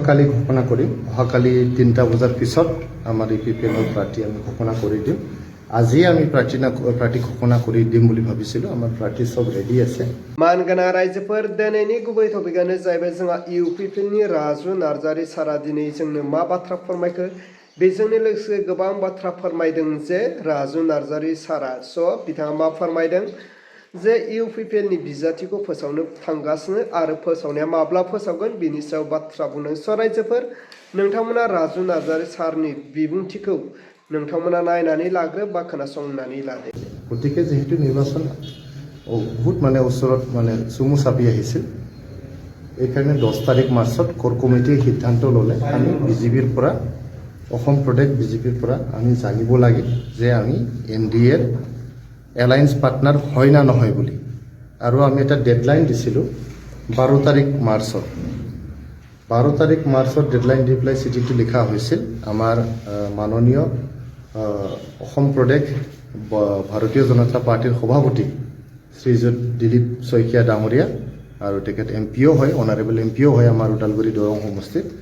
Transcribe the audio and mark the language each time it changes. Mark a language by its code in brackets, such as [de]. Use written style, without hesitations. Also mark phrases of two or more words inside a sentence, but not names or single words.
[as] অহাকালি ঘোষণা কৰিম অহাকালি 3টা বজাৰ পিছত আমাৰ ইপিপিএলৰ প্ৰাৰ্থী আমি ঘোষণা কৰি দিম আজি আমি প্ৰাৰ্থী ঘোষণা কৰি দিম বুলি ভাবিছিলোঁ আমাৰ প্ৰাৰ্থী সব ৰেডি আছে [brx] मानगोनां रायजोफोर दिनैनि गुबै टपिकआनो जाहैबाय जोंहा इउपिपिएलनि राजु नार्जारि सारा दिनै जोंनो मा बाथ्रा फोरमायखो बेजोंनो लोगोसे गोबां बाथ्रा फोरमायदों जे राजु नार्जारि सारा बिथाङा मा फोरमायदों जे इउपिपिएलनि बिजाथिखौ फोसावनो थांगासिनो आरो फोसावनाया माब्ला फोसावगोन बिनि सायाव बाथ्रा बुंदों रायजोफोर नोंथांमोना राजु नार्जारि सारनि बिबुंथिखौ नोंथांमोना नायनानै लाग्रो बा खोनासंनानै लादो [as] গতিকে যেহেতু নিৰ্বাচন বহুত ওচৰত চুমু চাপি আহিছিল এইকাৰণে 10 তাৰিখ মাৰ্চত কোৰ কমিটিয়ে সিদ্ধান্ত ল'লে আমি বিজেপিৰ পৰা অসম প্ৰদেশ বিজেপিৰ পৰা আমি জানিব লাগে যে আমি এনডিএৰ [en] alliance partner [as] হয় না নহয় বুলি আৰু আমি এটা ডেডলাইন দিছিলোঁ 12 তাৰিখ মাৰ্চত 12 তাৰিখ মাৰ্চত ডেডলাইন দি পেলাই চিঠিটো লিখা হৈছিল আমাৰ মাননীয় অসম প্ৰদেশ ভাৰতীয় জনতা পাৰ্টিৰ সভাপতি শ্ৰীযুত দিলীপ শইকীয়া ডাঙৰীয়া আৰু তেখেত এমপিও হয় অনাৰেবল এমপিও হয় আমাৰ ওদালগুৰি দৰং সমষ্টিত